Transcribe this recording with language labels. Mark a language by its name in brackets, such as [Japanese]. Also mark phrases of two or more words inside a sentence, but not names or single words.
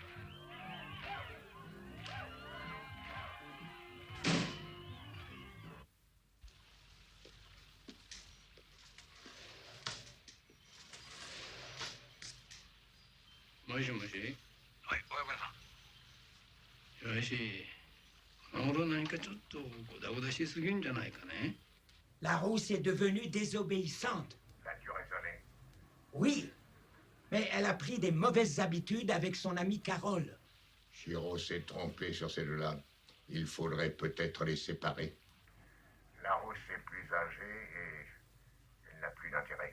[Japanese] もしもし. [French] Oui, oui, [Japanese] Yoshi, この頃何かちょっとゴダゴダしすぎんじゃないかね? [French] La rousse est devenue désobéissante. L'as-tu raisonné? Oui, mais elle a pris des mauvaises habitudes avec son amie Carole. Shiro s'est trompé sur ces deux-là. Il faudrait peut-être les séparer. La rousse est plus âgée et elle n'a plus d'intérêt.